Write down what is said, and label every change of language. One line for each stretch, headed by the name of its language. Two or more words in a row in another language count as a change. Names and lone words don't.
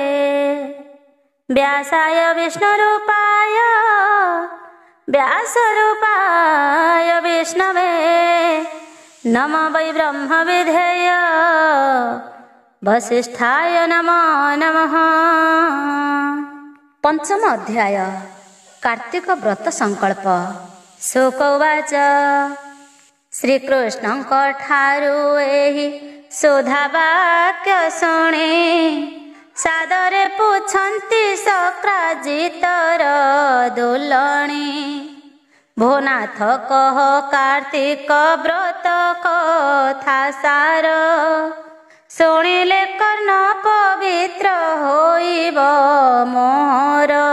Sanskrit: व्यासाय विष्णुरूपाय व्यासरूपाय विष्णवे नमो वै ब्रह्मविधेय वसिष्ठाय नमो नमः। पंचम अध्याय कार्तिक व्रत संकल्प। शुक उवाच
Odia: श्रीकृष्णଙ୍କ ଠାରୁ ଏହି ସୁଧାବାକ୍ୟ ଶୁଣି ସାଦରେ ପୁଛନ୍ତି ସକ୍ରାଜିତର ଦୁଲଣୀ। ଭୋନାଥ କହ କାର୍ତ୍ତିକ ବ୍ରତ କଥା ସାର, ଶୁଣିଲେ କର୍ଣ୍ଣ ପବିତ୍ର ହୋଇବ ମୋର।